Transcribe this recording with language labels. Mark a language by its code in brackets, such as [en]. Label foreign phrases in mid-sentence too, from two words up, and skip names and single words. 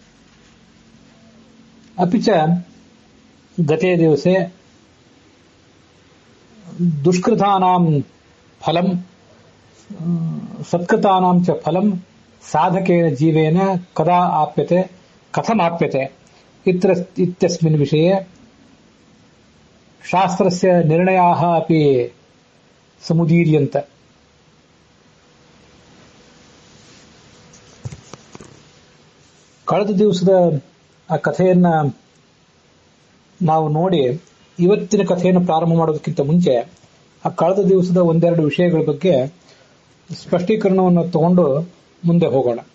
[sa] अपि च गते दिवसे दुष्कृतानां फलं सत्कृतानां च फलं साधकेन जीवेन कदा आप्यते कथम् आप्यते इत्यस्मिन् विषये शास्त्रस्य निर्णयाः अपि समुदीर्यन्त. [kn] ಕಳೆದ ದಿವಸದ ಆ ಕಥೆಯನ್ನ ನಾವು ನೋಡಿ ಇವತ್ತಿನ ಕಥೆಯನ್ನು ಪ್ರಾರಂಭ ಮಾಡೋದಕ್ಕಿಂತ ಮುಂಚೆ ಆ ಕಳೆದ ದಿವಸದ ಒಂದೆರಡು ವಿಷಯಗಳ ಬಗ್ಗೆ ಸ್ಪಷ್ಟೀಕರಣವನ್ನು ತಗೊಂಡು ಮುಂದೆ ಹೋಗೋಣ.